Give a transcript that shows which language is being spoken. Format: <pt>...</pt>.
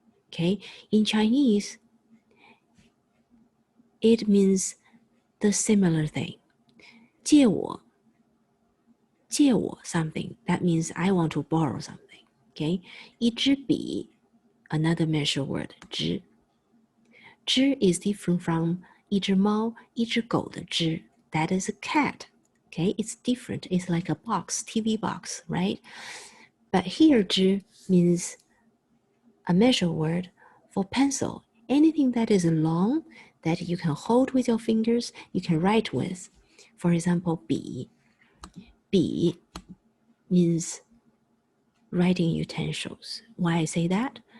<en>Okay, in Chinese, it means the similar thing.</en> <zh>借我</zh> <en>something. That means I want to borrow something. Okay,</en> <zh>一支笔</zh> <en>another measure word 支.</en> <zh>支 is different from 一只猫一只狗的支.</zh> <en>That is a cat. Okay, it's different. It's like a box, TV box, right? But here, 支 means a measure word for pencil. Anything that is long, that you can hold with your fingers, you can write with. For example, 笔.笔 means writing utensils. Why I say that?</en>